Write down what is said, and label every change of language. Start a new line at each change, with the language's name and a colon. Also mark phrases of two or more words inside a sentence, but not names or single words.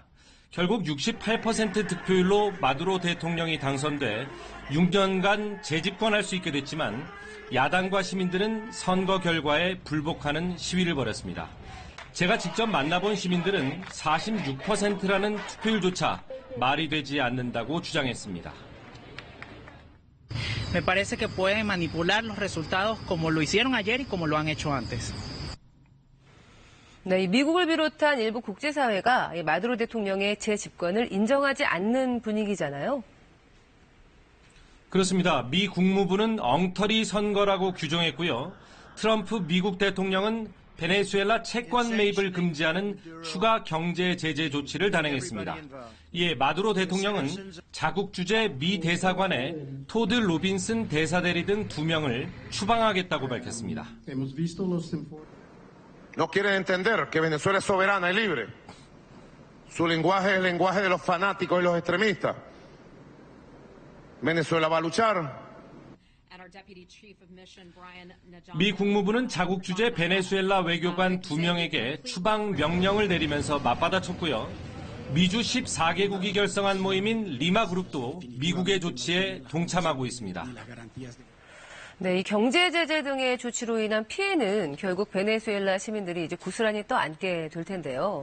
Korean: 결국 68% 득표율로 마두로 대통령이 당선돼 6년간 재집권할 수 있게 됐지만 야당과 시민들은 선거 결과에 불복하는 시위를 벌였습니다. 제가 직접 만나본 시민들은 46%라는 투표율조차 말이 되지 않는다고 주장했습니다.
Spanish: Me parece que pueden manipular los resultados como lo hicieron ayer y como lo han hecho antes.
Korean: 네, 미국을 비롯한 일부 국제사회가 마두로 대통령의 재집권을 인정하지 않는 분위기잖아요. 그렇습니다. 미 국무부는 엉터리 선거라고 규정했고요. 트럼프 미국 대통령은 베네수엘라 채권 매입을 금지하는 추가 경제 제재 조치를 단행했습니다. 이에 마두로 대통령은 자국 주재 미 대사관에 토드 로빈슨 대사대리 등 2명을 추방하겠다고 밝혔습니다.
Spanish: No quieren entender que Venezuela es soberana y libre. Su lenguaje es el lenguaje de los fanáticos y los extremistas. Venezuela va a luchar.
Korean: 미 국무부는 자국 주재 베네수엘라 외교관 2명에게 추방 명령을 내리면서 맞받아쳤고요. 미주 14개국이 결성한 모임인 리마그룹도 미국의 조치에 동참하고 있습니다. 네, 이 경제 제재 등의 조치로 인한 피해는 결국 베네수엘라 시민들이 이제 고스란히 떠안게 될 텐데요.